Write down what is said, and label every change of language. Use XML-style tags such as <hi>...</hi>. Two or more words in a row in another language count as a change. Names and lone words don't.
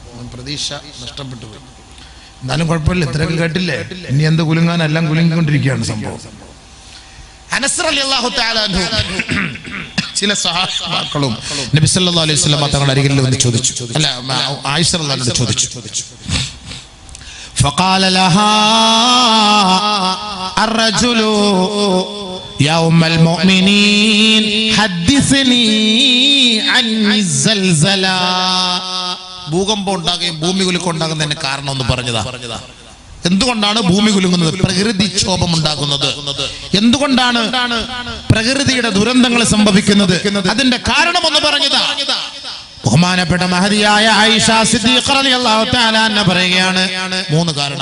<ml>പ്രതീക്ഷ നഷ്ടപ്പെട്ടു പോയി. എന്നാലും കുഴപ്പമില്ല, ഇത്രയൊക്കെ കേട്ടില്ലേ? ഇനി എന്ത് കുലുങ്ങാനെല്ലാം കുലുങ്ങിക്കൊണ്ടിരിക്കുകയാണ് സംഭവം. അനസ്</ml> <ar>رضي الله تعالى عنه</ar> <ml>ചില സഹാബാക്കളും നബി</ml> <ar>صلى الله عليه وسلم</ar> <ml>തങ്ങളുടെ അരികിൽ വന്ന് ചോദിച്ചു. ആയിഷ</ml> <ar>رضي الله عنها</ar> <ml>ചോദിച്ചു.</ml> <ar>فقال لها الرجل يا أم المؤمنين حدثني عن الزلزلة.</ar> <ml>ഭൂകമ്പം ഉണ്ടാകുകയും ഭൂമി കുലുക്കം ഉണ്ടാകുന്നതിന് കാരണം ഒന്ന് പറഞ്ഞതാ. എന്തുകൊണ്ടാണ് ഭൂമി കുലുങ്ങുന്നത്? പ്രകൃതിക്ഷോഭം ഉണ്ടാകുന്നത്. എന്തുകൊണ്ടാണ് പ്രകൃതിയുടെ ദുരന്തങ്ങൾ സംഭവിക്കുന്നത്? അതിന്റെ കാരണം ഒന്ന് പറഞ്ഞതാ. ബഹുമാനപ്പെട്ട മഹദിയായ ആയിഷ സിദ്ദീഖ</ml> <ar>رضي الله تعالى عنها</ar> <ml>പറയുകയാണ്, 3 കാരണം.</ml>